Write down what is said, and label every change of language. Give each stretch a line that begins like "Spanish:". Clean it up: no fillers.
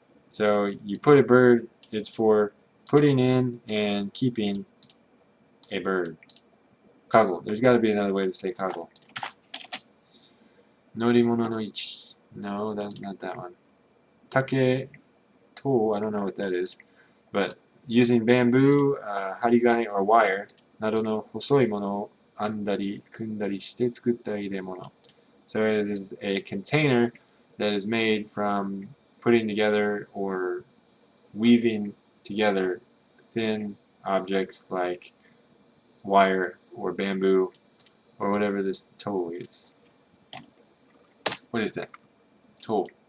English: So you put a bird, it's for putting in and keeping a bird. Kago. There's got to be another way to say kago. Norimono no ichi. No, that's not that one. Take to, I don't know what that is. But using bamboo, harigane or wire,
Japanese: などの細いものを編んだり組んだりして作った入れ物.
English: So it is a container that is made from putting together or weaving together thin objects like wire or bamboo or whatever this tool is. What is that? Tool.